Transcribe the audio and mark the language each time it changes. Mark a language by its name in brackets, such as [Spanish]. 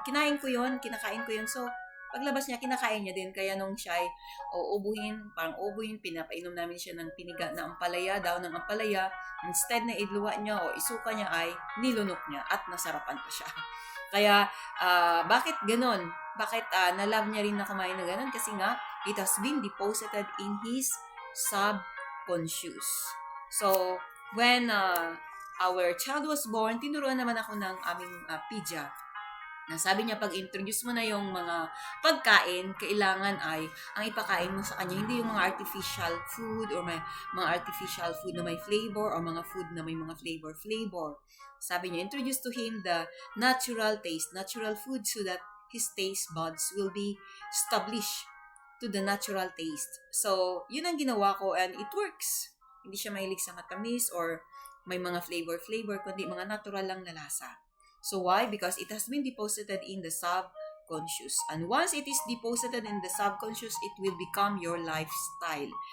[Filipino] Kinakain ko yun. So, paglabas niya, kinakain niya din. Kaya nung siya ay ubuhin, pinapainom namin siya ng piniga na ampalaya, daw ng ampalaya. Instead na idluwa niya o isuka niya ay nilunok niya at nasarapan pa siya. Kaya, bakit ganon? Bakit na-love niya rin na kumain na ganon? Kasi nga, [English] it has been deposited in his subconscious. So, when our child was born, [Filipino] tinuruan naman ako ng aming pidya. Sabi niya, pag introduce mo na yung mga pagkain, kailangan ay ang ipakain mo sa kanya, hindi yung mga artificial food or mga artificial food na may flavor or mga food na may mga flavor. Sabi niya, [English] introduce to him the natural taste, natural food so that his taste buds will be established to the natural taste. [Filipino] So, yun ang ginawa ko [English] and it works. [Filipino] Hindi siya mahilig sa matamis or may mga flavor, kundi mga natural lang na lasa. [English] So why? Because it has been deposited in the subconscious. And once it is deposited in the subconscious, it will become your lifestyle.